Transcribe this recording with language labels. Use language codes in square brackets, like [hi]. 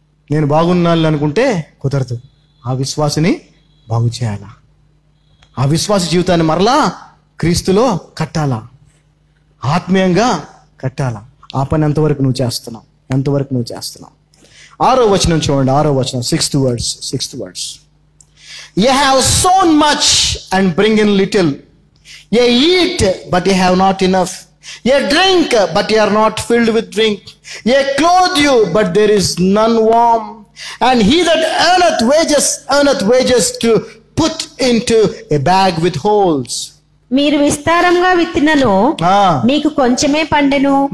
[te] నేను బాగున్నాను అనుకుంటే కుదరదు. ఆ విశ్వాసిని బాగు చేయాలా, ఆ విశ్వాస జీవితాన్ని మరలా క్రీస్తులో కట్టాలా, ఆత్మీయంగా కట్టాలా. ఆ పని ఎంతవరకు నువ్వు చేస్తున్నావు? ఎంతవరకు నువ్వు చేస్తున్నావు? 6వ వచనం చూడండి. 6వ వచనం, 6th verse. [en] Ye have sown much and bring in little. Ye eat, but ye have not enough. Ye drink, but ye are not filled with drink. Ye clothe you, but there is none warm. And he that earneth wages to put into a bag with holes. [te] మీరు విస్తారంగా విత్తినను మీకు కొంచెమే పండెను.